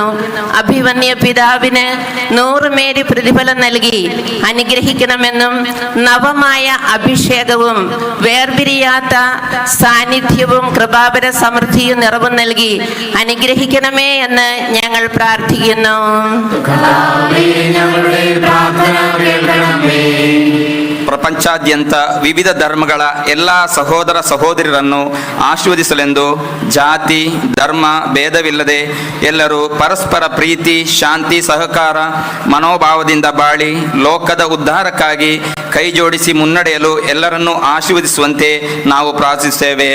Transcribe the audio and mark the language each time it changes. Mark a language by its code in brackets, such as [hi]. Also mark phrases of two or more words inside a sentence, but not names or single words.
[ml] അഭിവന്യ പിതാവിന് 100 മേരി പ്രതിഫലം നൽകി അനുഗ്രഹിക്കണമെന്നും നവമായ അഭിഷേകവും വേർപിരിയാത്ത സാന്നിധ്യവും കൃപാപര സമൃദ്ധിയും നിറവും നൽകി അനുഗ്രഹിക്കണമേ എന്ന് ഞങ്ങൾ പ്രാർത്ഥിക്കുന്നു. [kn] ಪ್ರಪಂಚಾದ್ಯಂತ ವಿವಿಧ ಧರ್ಮಗಳ ಎಲ್ಲ ಸಹೋದರ ಸಹೋದರರನ್ನು ಆಶೀರ್ವದಿಸಲೆಂದು ಜಾತಿ ಧರ್ಮ ಭೇದವಿಲ್ಲದೆ ಎಲ್ಲರೂ ಪರಸ್ಪರ ಪ್ರೀತಿ ಶಾಂತಿ ಸಹಕಾರ ಮನೋಭಾವದಿಂದ ಬಾಳಿ ಲೋಕದ ಉದ್ಧಾರಕ್ಕಾಗಿ ಕೈ ಜೋಡಿಸಿ ಮುನ್ನಡೆಯಲು ಎಲ್ಲರನ್ನೂ ಆಶೀರ್ವದಿಸುವಂತೆ ನಾವು ಪ್ರಾರ್ಥಿಸುತ್ತೇವೆ.